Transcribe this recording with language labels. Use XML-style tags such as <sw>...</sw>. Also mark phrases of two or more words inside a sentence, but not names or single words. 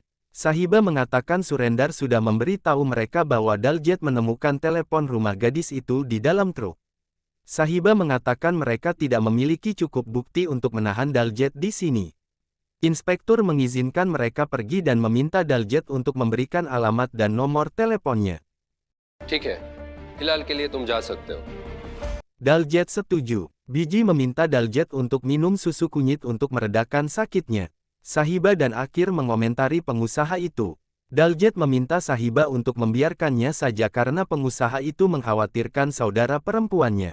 <id>Sahiba mengatakan Surendar sudah memberi tahu mereka bahwa Daljet menemukan telepon rumah gadis itu di dalam truk. Sahiba mengatakan mereka tidak memiliki cukup bukti untuk menahan Daljet di sini. Inspektur mengizinkan mereka pergi dan meminta Daljet untuk memberikan alamat dan nomor teleponnya.</id> <hi>ठीक है, फिलहाल के लिए तुम जा सकते हो.</hi> <id>Daljet setuju. Biji meminta Daljet untuk minum susu kunyit untuk meredakan sakitnya. Sahiba dan Akhir mengomentari pengusaha itu. Daljet meminta Sahiba untuk membiarkannya saja karena pengusaha itu mengkhawatirkan saudara perempuannya.</id>